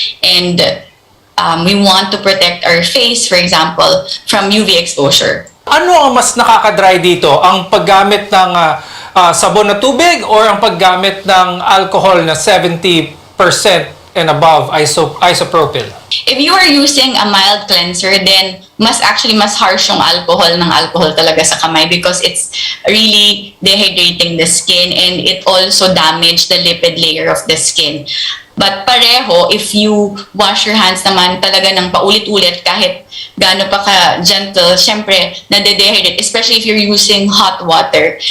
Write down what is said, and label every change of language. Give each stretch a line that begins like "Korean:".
English: And we want to protect our face, for example, from UV exposure.
Filipino: Ano ang mas nakaka-dry dito? Ang paggamit ng sabon na tubig or ang paggamit ng alcohol na
English: 70% and above isopropyl? If you are using a mild cleanser, then
Filipino: mas harsh yung alcohol talaga sa kamay
English: because it's really dehydrating the skin and it also damage the lipid layer of the skin. But
Filipino: pareho,
English: if you wash your hands
Filipino: naman talaga ng paulit-ulit kahit gaano pa ka-gentle, syempre, nade-dehydrate,
English: especially if you're using hot water.